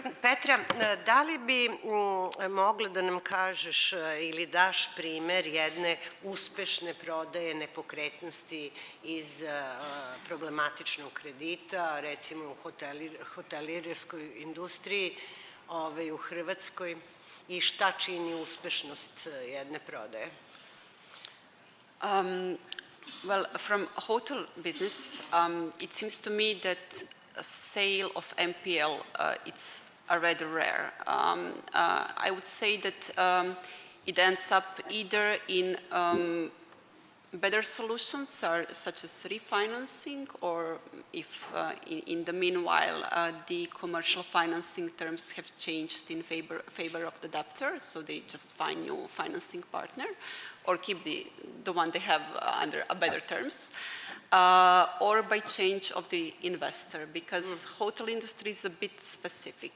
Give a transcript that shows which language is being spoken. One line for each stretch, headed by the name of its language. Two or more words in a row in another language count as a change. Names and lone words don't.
Serbian: Petra, da li bi mogla da nam kažeš ili daš primer jedne uspešne prodaje nepokretnosti iz problematičnog kredita, recimo u hotelijerskoj industriji u Hrvatskoj, i šta čini uspešnost jedne prodaje?
English: Well, from hotel business, it seems to me that a sale of NPL, it's rather rare. I would say that it ends up either in better solutions such as refinancing, or if in the meanwhile the commercial financing terms have changed in favor of the debtor, so they just find new financing partner, or keep the one they have under a better terms, or by change of the investor, because hotel industry is a bit specific.